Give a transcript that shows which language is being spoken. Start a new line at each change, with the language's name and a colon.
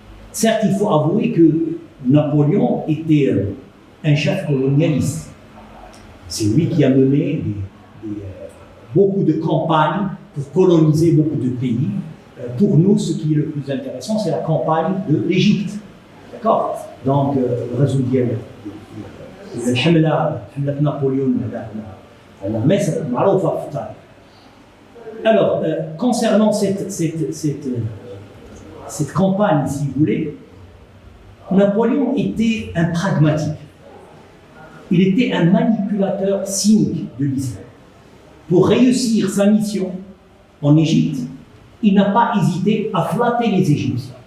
French: Certes, il faut avouer que Napoléon était un chef colonialiste. C'est lui qui a mené beaucoup de campagnes pour coloniser beaucoup de pays. Pour nous, ce qui est le plus intéressant, c'est la campagne de l'Égypte. D'accord? Donc, résoudre
Arabic: الحملة نابليون على مصر معروفة في التاريخ.
French: Alors, concernant cette campagne, si vous voulez, Napoléon était un pragmatique. Il était un manipulateur cynique de l'islam. Pour réussir sa mission en Égypte, il n'a pas hésité à flatter les Égyptiens.